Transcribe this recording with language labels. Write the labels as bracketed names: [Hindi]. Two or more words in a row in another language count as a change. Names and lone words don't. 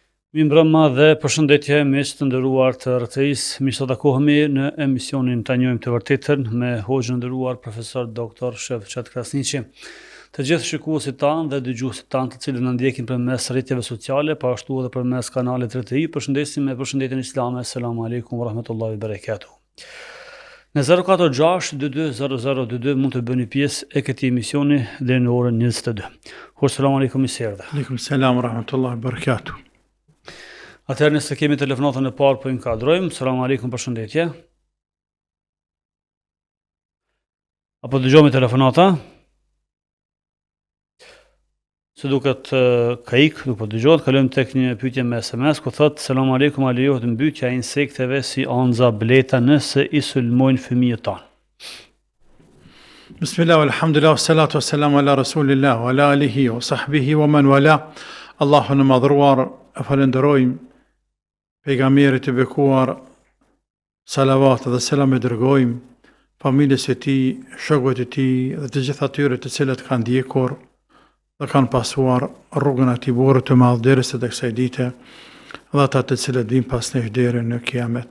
[Albanian] Mi mbrëma dhe përshëndetje miq të nderuar të RTS. Mi sot takohemi në emisionin Ta njohim të vërtetën me hoxhën e nderuar profesor doktor Shefqet Krasniqi. Të gjithë shikuesit tanë dhe dëgjuesit tanë të cilët na ndjekin përmes rrjeteve sociale, po ashtu edhe përmes kanalit RTI, përshëndesim me përshëndetjen islame. [Arabic] السلام عليكم ورحمة الله وبركاته. [Albanian] Në 046 22 0022 mund të bëni pjesë e këtij emisioni deri në orën 22. [Arabic] السلام عليكم [Albanian] i serdhe. [Arabic] وعليكم السلام ورحمة الله وبركاته. [Albanian] Atëherë nëse kemi telefonatën e parë po i inkuadrojmë. [Arabic] السلام عليكم, [Albanian] përshëndetje. Apo dëgjojmë telefonata? Se duket ka ik, nuk po dëgjohet. Kalojmë tek një pyetje me SMS ku thotë: [Arabic] "السلام عليكم, [Albanian] a lejohet mbytyja e insekteve si anza, bleta nëse i sulmojnë fëmijët tanë?" [Arabic] بسم الله الحمد لله والصلاة والسلام على رسول الله وعلى آله وصحبه ومن والاه. [Albanian] Allahun e madhruar e falenderojmë, pejgamberit e bekuar, salavat dhe selam e dërgojmë familjes e tij, shokëve të tij dhe të gjithë atyre të cilët kanë ndjekur dhe kanë pasuar rrugën e atij burri të madh derisa tek kësaj dite dhe ata të cilët vijnë pas nesh deri në kiamet.